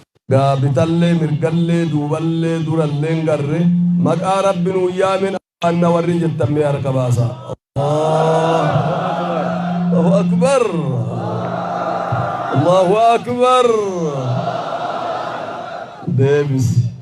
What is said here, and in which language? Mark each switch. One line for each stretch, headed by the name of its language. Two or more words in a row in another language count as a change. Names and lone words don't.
Oromo: Gaa bitallee, mirgallee, duuballee, durallee hin garre. Maqaa Rabbi nuu yaamen awwaanna warri jettan mee harka baasa.
Arabic: الله. الله أكبر. الله أكبر.
Oromo: Deebisi.